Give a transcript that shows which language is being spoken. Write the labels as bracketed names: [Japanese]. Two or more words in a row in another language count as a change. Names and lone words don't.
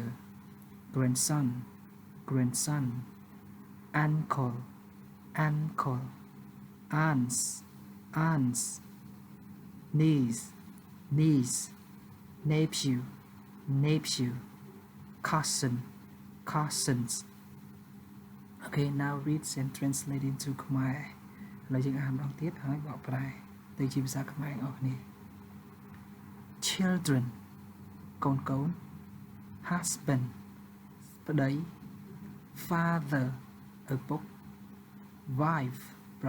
[English] Grandson, grandson. Uncle, uncle. Aunts, aunts. Niece, niece. Nephew, nephew. Cousin, cousins. Okay, now read and translate into Khmer. [Khmer] ហើយយើងអានម្ដងទៀតហើយបកប្រែទៅជាភាសាខ្មែរអស់គ្នា Children កូនកូ ន Husband ប្តី Father ឪពុក Wife ប្រ